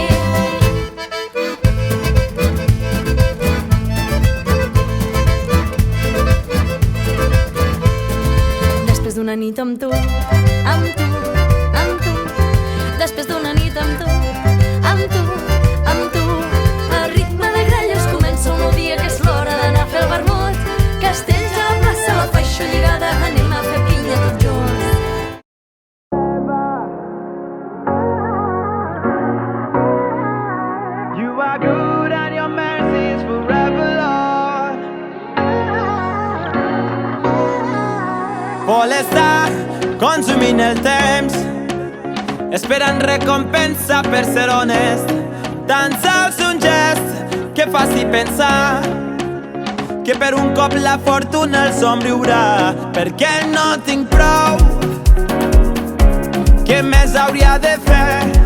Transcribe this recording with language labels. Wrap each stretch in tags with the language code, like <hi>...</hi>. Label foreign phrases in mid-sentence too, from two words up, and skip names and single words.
<ca>Després d'una nit amb tu, amb tu, amb tu. Després d'una nit amb tu, amb tu, amb tu. A ritme de gralles comença un nou dia que és l'hora d'anar a fer el vermut. Castells a la plaça, la faixa lligada, anem a fer pinya tots junts.</ca> <en>You are good and your mercy is forever, Lord.</en> <ca>Vol estar consumint el temps, esperant recompensa per ser honest. Tan sols un gest que faci pensar que per un cop la fortuna el somriurà, perquè no tinc prou Què més hauria de fer?</ca>